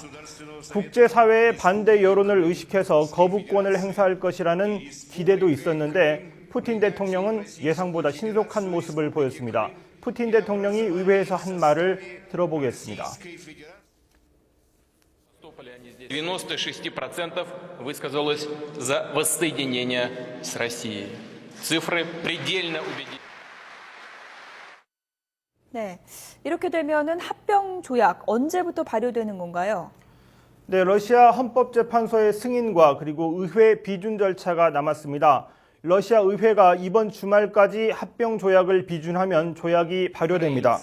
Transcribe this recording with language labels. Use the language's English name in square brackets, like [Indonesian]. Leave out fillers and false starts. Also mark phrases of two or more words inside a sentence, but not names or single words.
[Korean] 국제사회의 반대 여론을 의식해서 거부권을 행사할 것이라는 기대도 있었는데 푸틴 대통령은 예상보다 신속한 모습을 보였습니다. 푸틴 대통령이 의회에서 한 말을 들어보겠습니다. [Russian] 96% высказалось за воссоединение с Россией. Цифры предельно убедительны. [Korean] 네, 이렇게 되면은 합병 조약 언제부터 발효되는 건가요? 네, 러시아 헌법재판소의 승인과 그리고 의회 비준 절차가 남았습니다. 러시아 의회가 이번 주말까지 합병 조약을 비준하면 조약이 발효됩니다.